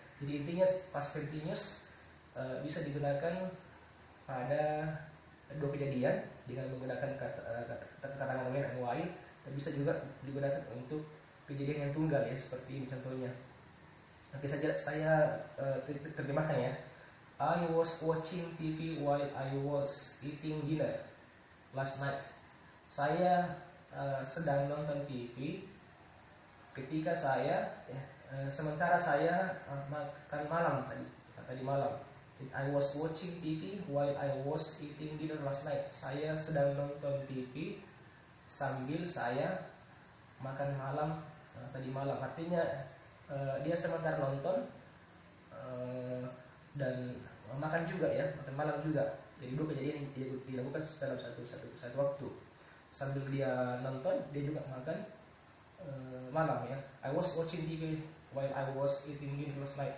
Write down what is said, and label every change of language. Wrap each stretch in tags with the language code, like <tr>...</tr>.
<id>Jadi intinya past continuous bisa digunakan pada dua kejadian dengan menggunakan kata</id> <en>when and while,</en> <id>dan bisa juga digunakan untuk kejadian yang tunggal, ya, seperti ini contohnya. Oke, saya terjemahkan ya.</id> <en>I was watching TV while I was eating dinner last night.</en> <id>Saya sedang nonton TV ketika saya sementara saya makan malam tadi malam.</id> <en>I was watching TV while I was eating dinner last night.</en> <id>Saya sedang nonton TV sambil saya makan malam tadi malam. Artinya dia sementara nonton dan makan juga ya, makan malam juga. Jadi dua kejadian yang dilakukan dalam satu waktu. Sambil dia nonton, dia juga makan malam ya.</id> <en>I was watching TV while I was eating dinner last night.</en>